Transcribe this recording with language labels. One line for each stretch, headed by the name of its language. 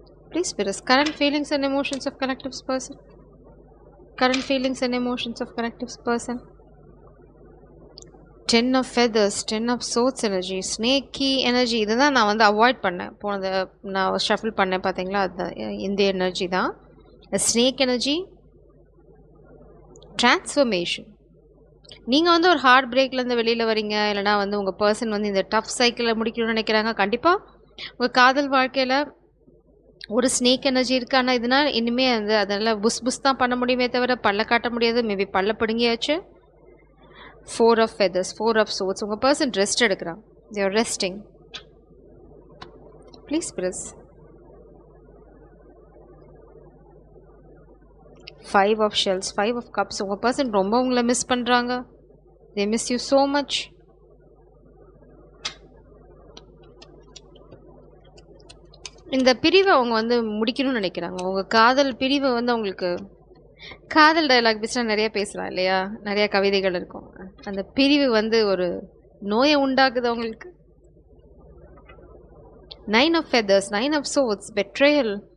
English: Please spirits, current feelings and emotions of collectives person. Current feelings and emotions of collectives person. 10 of feathers, 10 of swords energy, snaky energy.
Tamil: இதுதான் நான் வந்து avoid பண்ணேன். போனது நான் shuffle பண்ணேன் பார்த்தீங்களா, அதுதான் இந்த எனர்ஜி தான்.
English: Snake energy, transformation.
Tamil: நீங்கள் வந்து ஒரு ஹார்ட் பிரேக்லேருந்து வெளியில் வரீங்க, இல்லைனா வந்து உங்கள் பர்சன் வந்து இந்த டஃப் சைக்கிளை முடிக்கணும்னு நினைக்கிறாங்க. கண்டிப்பாக உங்கள் காதல் வாழ்க்கையில் ஒரு ஸ்னேக் எனர்ஜி இருக்குது. ஆனால் இதனால் இனிமேல் வந்து அதெல்லாம் புஸ் தான் பண்ண முடியுமே தவிர பல்ல காட்ட முடியாது. மேபி பல்ல பிடுங்கியாச்சு.
English: 4 of feathers, 4 of swords.
Tamil: உங்கள் பர்சன் ரெஸ்ட் எடுக்கிறான்.
English: they are resting. Please press. 5 of shells, 5 of cups.
Tamil: உங்கள் பர்சன் ரொம்ப உங்களை மிஸ் பண்ணுறாங்க.
English: they miss you so much.
Tamil: இந்த பிரிவை அவங்க வந்து முடிக்கணும்னு நினைக்கிறாங்க. உங்கள் காதல் பிரிவை வந்து அவங்களுக்கு காதல் டயலாக் பேசினா நிறைய பேசலாம் இல்லையா, நிறைய கவிதைகள் இருக்கும். அந்த பிரிவு வந்து ஒரு நோயை உண்டாக்குது அவங்களுக்கு.
English: 9 of feathers, 9 of swords, betrayal.